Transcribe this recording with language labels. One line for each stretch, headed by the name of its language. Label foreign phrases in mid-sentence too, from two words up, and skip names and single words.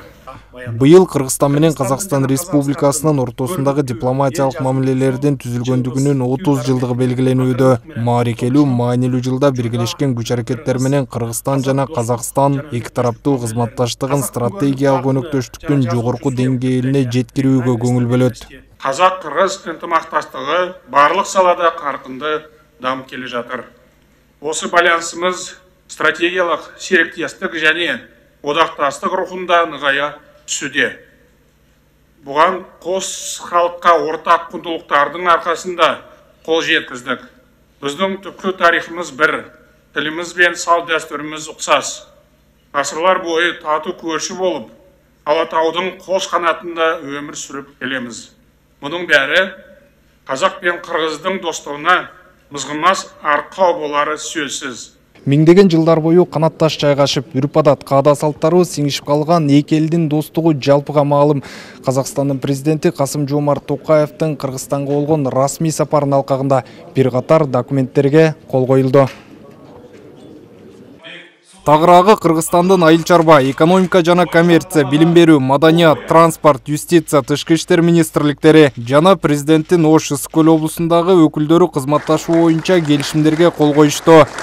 Kyrgyz: Быйыл Кыргызстан менен Казакстан Республикасынын ортосундагы дипломатиялык мамилелердин түзүлгөндүгүнүн 30 жылдыгы белгиленүүдө. Маарекелүү, маанилүү жылда биргелешкен күч аракеттер менен Кыргызстан жана Казакстан эки тараптуу кызматташтыгын стратегиялык өнөктөштүктүн жогорку деңгээлине жеткирүүгө көңүл бөлөт.
Kazakh: Казак-Кыргыз ынтымакташтыгы барлык салада каркынды дамып келе жатыр. Осы байланысымыз стратегиялык сериктестик және одақтастық рухында нығая түсуде. Бұған қос халыққа ортақ құндылықтардың арқасында қол жеткіздік. Біздің түпкі тарихымыз бір, тіліміз бен салт дәстүріміз ұқсас. Ғасырлар бойы тату көрші болып, Алатаудың қос қанатында өмір сүріп келеміз. Мұның бәрі қазақ пен қырғыздың достығына мызғымас арқау болары сөзсіз.
Kyrgyz: Миңдеген жылдар бою канатташ жайгашып, үрп-адат, каада салттары сиңишип калган эки элдин достугу жалпыга маалым. Казакстандын президенти Касым-Жомарт Токаевдин Кыргызстанга болгон расмий сапарынын алкагында бир катар документтерге кол коюлду. Тагыраагы Кыргызстандын айыл чарба, экономика жана коммерция, билим берүү, маданият, транспорт, юстиция, тышкы иштер министрликтери жана президенттин Ош Ысык-Көл облусундагы өкүлдөрү кызматташуу боюнча келишимдерге кол коюшту.